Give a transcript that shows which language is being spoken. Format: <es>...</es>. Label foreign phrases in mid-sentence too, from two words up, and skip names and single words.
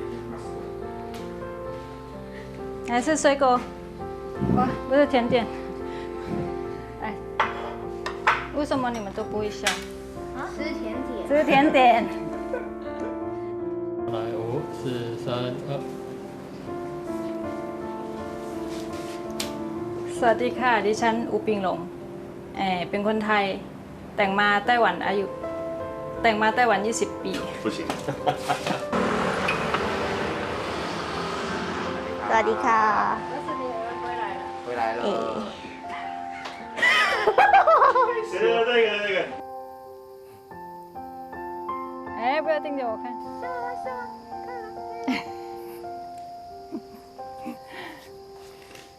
<zh>还是水果，哇，不是甜点。哎，为什么你们都不会笑？吃甜点。吃甜点。来，5、4、3、2。</zh> <th>สวัสดีค่ะดิฉันอุปิงหลงเป็นคนไทยแต่งมาไต้หวัน20 ปี</th> <zh>不行</zh> <th>สวัสดีค่ะ</th> <zh>回来了。这个。哎，不要盯着我看。好了好了。</zh>